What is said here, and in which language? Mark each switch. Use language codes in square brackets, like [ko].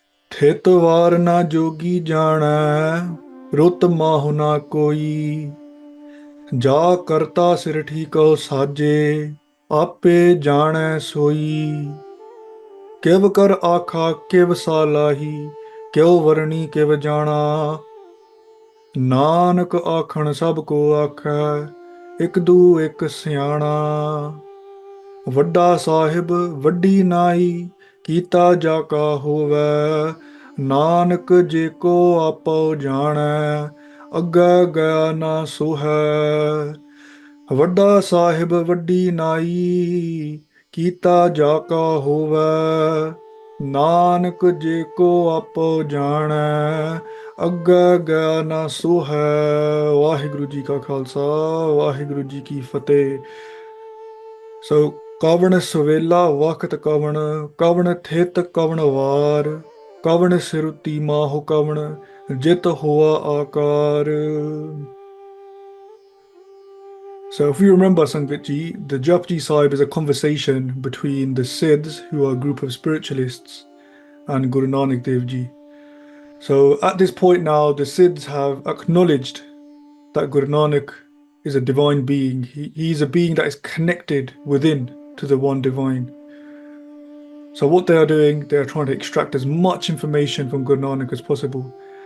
[pa] ਥਿਤ ਵਾਰ ਨਾ ਜੋਗੀ ਜਾਣੈ ਰੁੱਤ ਮਾਹੁ ਨਾ ਕੋਈ ਜਾ ਕਰਤਾ ਸਿਰਠੀ ਕਉ ਸਾਜੇ ਆਪੇ ਜਾਣੈ ਸੋਈ ਕਿਵ ਕਰ ਆਖਾ ਕਿਵ ਸਾਲਾਹੀ ਕਿਉ ਵਰਣੀ ਕਿਵ ਜਾਣਾ ਨਾਨਕ ਆਖਣ ਸਭ ਕੋ ਆਖੈ ਇਕ ਦੂ ਇਕ ਸਿਆਣਾ ਵੱਡਾ ਸਾਹਿਬ ਵੱਡੀ ਨਾਈ ਕੀਤਾ ਜਾ ਕਾ ਹੋਵੈ ਨਾਨਕ ਜੇ ਕੋ ਆਪੋ ਜਾਣੈ ਅੱਗੇ ਗਿਆ ਨਾ ਸੋਹੈ ਵੱਡਾ ਸਾਹਿਬ ਵੱਡੀ ਨਾਈ ਕੀਤਾ ਜਾ ਕਾ ਹੋਵੈ ਨਾਨਕ ਜੇ ਕੋ ਆਪੋ ਜਾਣੈ ਅੱਗੇ ਗਿਆ ਨਾ ਸੋਹੈ ਵਾਹਿਗੁਰੂ ਜੀ ਕਾ ਖਾਲਸਾ ਵਾਹਿਗੁਰੂ ਜੀ ਕੀ ਫਤਿਹ So ਕਵਣ ਸਵੇਲਾ ਵਖਤ ਕਵਣ ਥਿਤ ਕਵਣ ਵਾਰ ਕਵਣ ਸਿਰੁਤੀ ਮਾਹੁ ਕਵਣ ਜਿਤ ਹੋਆ ਆਕਾਰ [en] So if you remember Sangat Ji, the Japji Sahib is a conversation between the Siddhs, who are a group of spiritualists, and Guru Nanak Dev Ji. So at this point now, the Siddhs have acknowledged that Guru Nanak is a divine being. He's a being that is connected within to the one divine. So what they are doing, they are trying to extract as much information from Guru Nanak as possible.